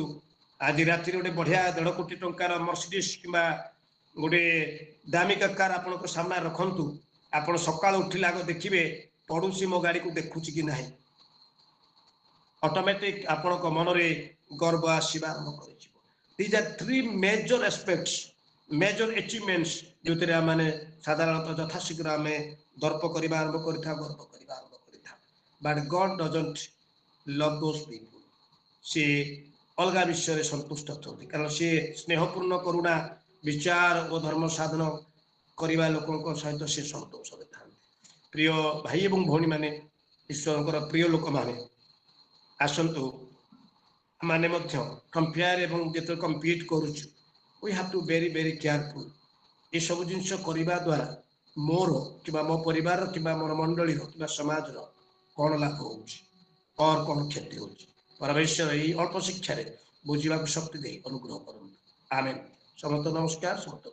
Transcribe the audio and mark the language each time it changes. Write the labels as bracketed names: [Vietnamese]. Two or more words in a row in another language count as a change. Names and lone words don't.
[Odia] ଆଜି ରାତିରେ ଗୋଟେ ବଢିଆ 1.5 କୋଟି ଟଙ୍କାର ମର୍ସିଡିସ୍ କିମ୍ବା ଗୋଟେ ଦାମିକା କାର ଆପଣଙ୍କ ସାମ୍ନାରେ ରଖନ୍ତୁ, ଆପଣ ସକାଳୁ ଉଠିଲେ ଆଗ ଦେଖିବେ ପଡୋଶୀ ମୋ ଗାଡିକୁ ଦେଖୁଛି କି ନାହିଁ। ଅଟୋମେଟିକ ଆପଣଙ୍କ ମନରେ ଗର୍ବ ଆସିବା ଆରମ୍ଭ କରିଯିବ। [English] These are 3 major aspects, major achievements [Odia] ଯୋଉଥିରେ ଆମେ ସାଧାରଣତଃ ଯଥାଶୀଘ୍ର ଆମେ ଦର୍ପ କରିବା ଆରମ୍ଭ କରିଥାଉ, ଗର୍ବ କରିବା ଆରମ୍ଭ କରିଥାଉ। [English] But God doesn't love those people. [Odia] ସେ ଅଲଗା ବିଷୟରେ ସନ୍ତୁଷ୍ଟ ଅଛନ୍ତି, କାରଣ ସେ ସ୍ନେହପୂର୍ଣ୍ଣ କରୁଣା, ବିଚାର ଓ ଧର୍ମ ସାଧନ କରିବା ଲୋକଙ୍କ ସହିତ ସେ ସନ୍ତୋଷରେ ଥାନ୍ତି। ପ୍ରିୟ ଭାଇ ଏବଂ ଭଉଣୀମାନେ, ଈଶ୍ୱରଙ୍କର ପ୍ରିୟ ଲୋକମାନେ, ଆସନ୍ତୁ ମାନେ ମଧ୍ୟ କମ୍ପେୟାର ଏବଂ ଯେତେବେଳେ କମ୍ପିଟ୍ କରୁଛୁ, [English] we have to very very careful। [Odia] ଏସବୁ ଜିନିଷ କରିବା ଦ୍ୱାରା ମୋର କିମ୍ବା ମୋ ପରିବାରର କିମ୍ବା ମୋର ମଣ୍ଡଳୀର କିମ୍ବା ସମାଜର କ'ଣ ଲାଭ ହେଉଛି, କ'ଣ କ୍ଷତି ହେଉଛି। ପରମେଶ୍ୱର ଏହି ଅଳ୍ପ ଶିକ୍ଷାରେ ବୁଝିବାକୁ ଶକ୍ତି ଦେଇ ଅନୁଗ୍ରହ କରନ୍ତୁ। ଆମେନ୍। ସମସ୍ତ ନମସ୍କାର। ସମସ୍ତ